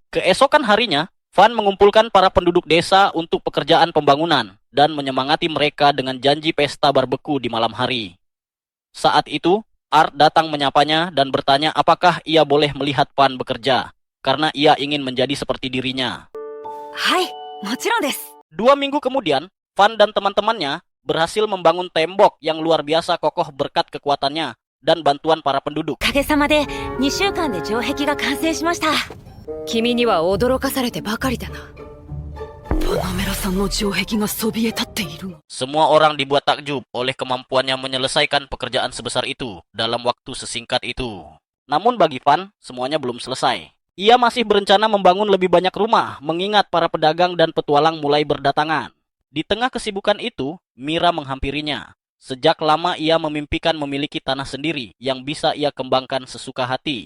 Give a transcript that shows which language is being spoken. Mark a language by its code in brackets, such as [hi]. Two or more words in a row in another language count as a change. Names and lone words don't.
[id] Keesokan harinya, Van mengumpulkan para penduduk desa untuk pekerjaan pembangunan dan menyemangati mereka dengan janji pesta barbeku di malam hari. Saat itu, Art datang menyapanya dan bertanya apakah ia boleh melihat Van bekerja, karena ia ingin menjadi seperti dirinya. [ja] はい、もちろんです。 [id] 2 minggu kemudian, Van dan teman-temannya berhasil membangun tembok yang luar biasa kokoh berkat kekuatannya dan bantuan para penduduk. [ja] おかげさまで2週間で城壁が完成しました。君には驚かされてばかりだな。パナメラさんの城壁がそびえ立っている。 [id] Semua orang dibuat takjub oleh kemampuannya menyelesaikan pekerjaan sebesar itu dalam waktu sesingkat itu. Namun bagi Van, semuanya belum selesai. Ia masih berencana membangun lebih banyak rumah, mengingat para pedagang dan petualang mulai berdatangan. Di tengah kesibukan itu, Mira menghampirinya. Sejak lama ia memimpikan memiliki tanah sendiri yang bisa ia kembangkan sesuka hati.